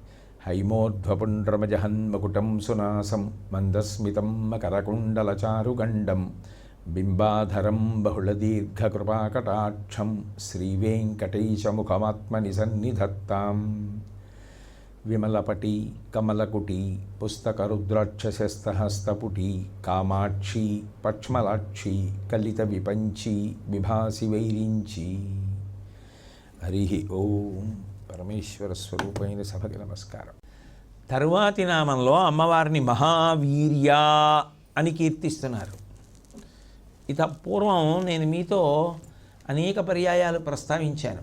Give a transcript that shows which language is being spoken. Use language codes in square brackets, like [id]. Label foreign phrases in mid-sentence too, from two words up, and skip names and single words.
[sa] हैमोध्वपुण्ड्रमजहन्मकुटं सुनासं मन्दस्मितं मकरकुण्डलचारुगण्डं बिम्बाधरं बहुलदीर्घकृपाकटाक्षं श्रीवेङ्कटेशमुखमात्मनि सन्निधत्ताम्। विमलपटी कमलकुटी पुस्तकरुद्राक्षसस्तहस्तपुटी कामाक्षी पक्ष्मलाक्षी कलितविपञ्ची विभासि वैरिञ्ची। హరి ఓం. [te] పరమేశ్వర స్వరూపమైన సభకి నమస్కారం. తరువాతి నామంలో అమ్మవారిని మహావీర్య అని కీర్తిస్తున్నారు. ఇత పూర్వం నేను మీతో అనేక పర్యాయాలు ప్రస్తావించాను.